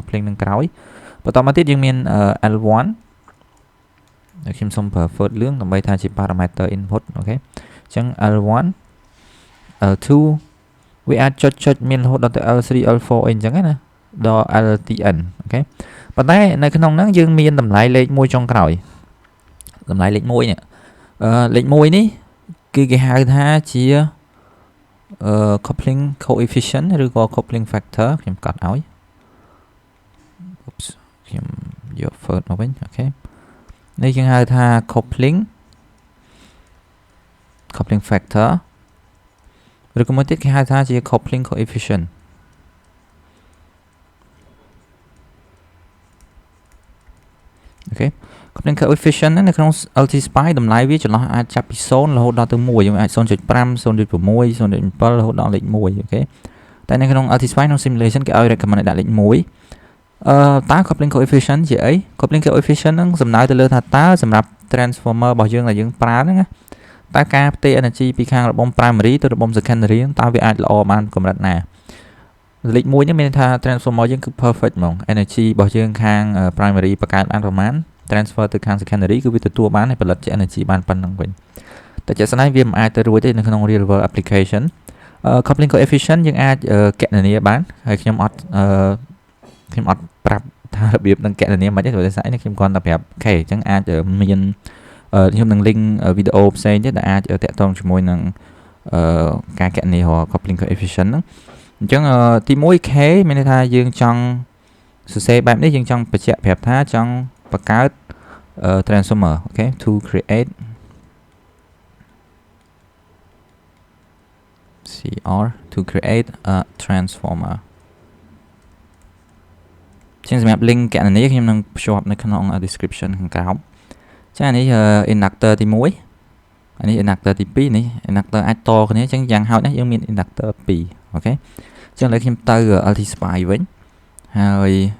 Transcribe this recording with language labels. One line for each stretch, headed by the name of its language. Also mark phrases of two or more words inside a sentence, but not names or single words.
Khmer: coupling នឹងក្រោយបន្តមកទៀតយើងមាន L1 ខ្ញុំសុំប្រើ first លឿងដើម្បីថាជា
English: parameter input
Khmer: អូខេអញ្ចឹង L1 L2 វាអាចចុចមានរហូតដល់ទៅ L3 L4 អីអញ្ចឹងណាដល់ LTN អូខេប៉ុន្តែនៅក្នុងហ្នឹងយើងមានតម្លៃលេខ1ចុងក្រោយតម្លៃលេខ1នេះលេខ1នេះគឺគេហៅថាជា
English: coupling coefficient
Khmer: ឬក៏
English: coupling factor
Khmer: ខ្ញុំកត់ឲ្យ ខ្ញុំយក first មកវិញអូខេនេះយើងហៅថា
English: coupling factor
Khmer: ឬក៏មួយទៀតគេហៅថាជា
English: coupling coefficient
Khmer: អូខេ
English: coupling coefficient
Khmer: នៅក្នុង LTspice តម្លៃវាចន្លោះអាចចាប់ពី0រហូតដល់ទៅ1យើងអាច 0.5 0.6 0.7 រហូតដល់លេខ1អូខេតែនៅក្នុង LTspice ក្នុង simulation គេឲ្យ recommend ដាក់លេខ1តើ
English: coupling coefficient
Khmer: ជាអី
English: coupling coefficient
Khmer: ហ្នឹង សំដៅទៅលើថាតើសម្រាប់ transformer របស់យើងដែលយើងប្រើហ្នឹងណាតើការផ្ទេរ energy ពីខាងរបង primary ទៅរបង secondary តើវាអាចល្អបានកម្រិតណាលេខ1នេះមានថា transformer យើងគឺ perfect ហ្មង energy របស់យើងខាង primary បង្កើតបានប្រមាណ transfer ទៅខាង secondary គឺវាទទួលបានហើយផលិតជា energy បានប៉ុណ្្នឹងវិញតែជាក់ស្ដែងវាមិនអាចទៅរួចទេនៅក្នុង real
English: world application coupling coefficient
Khmer: យើងអាចគណនាបានហើយខ្ញុំអត់ប្រាប់ថារបៀបនឹងគណនាមិនទេដោយសារនេះខ្ញុំគ្រាន់តែប្រាប់អូខេអញ្ចឹងអាចមានខ្ញុំនឹង link វីដេអូផ្សេងទៀតដែលអាចតាក់ទងជាមួយនឹងការគណនា
English: coupling coefficient
Khmer: ហ្នឹងអញ្ចឹងទី 1k មានន័យថាយើងចង់សរសេរបែបនេះយើងចង់បញ្ជាក់ប្រាប់ថាចង់បង្កើត transformer អូខេ
English: to create to create a transformer
Khmer: ចឹងសម្រាប់ link គណនាខ្ញុំនឹងភ្ជាប់នៅក្នុង description ខាងក្រោមចា៎នេះ inductor ទី1អានេះ inductor ទី2នេះ inductor អាចតគ្នាចឹងយ៉ាងហោចណាស់យើងមាន inductor 2អូខេចឹងឥឡូវខ្ញុំទៅ LTspice វិញហើយ